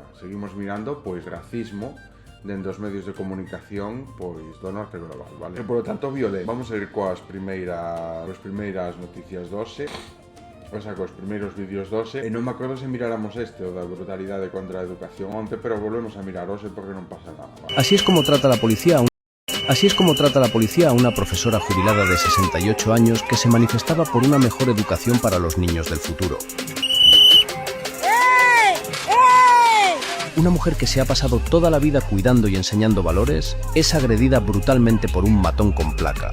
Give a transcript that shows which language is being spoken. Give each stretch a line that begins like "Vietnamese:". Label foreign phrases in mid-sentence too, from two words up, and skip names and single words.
Galician: Seguimos mirando pois racismo dentro dos medios de comunicación pois do norte global, vale? E,
Spanish: por lo tanto,
Galician: violencia. Vamos a ir coas primeiras noticias dose, o sea, cos primeiros vídeos dose, e non me acordo se miráramos o da brutalidade contra a educación onte, pero volvemos a mirar hoxe porque non pasa nada, vale?
Spanish: Así es como trata la policía a una profesora jubilada de 68 años que se manifestaba por una mejor educación para los niños del futuro. Una mujer que se ha pasado toda la vida cuidando y enseñando valores es agredida brutalmente por un matón con placa.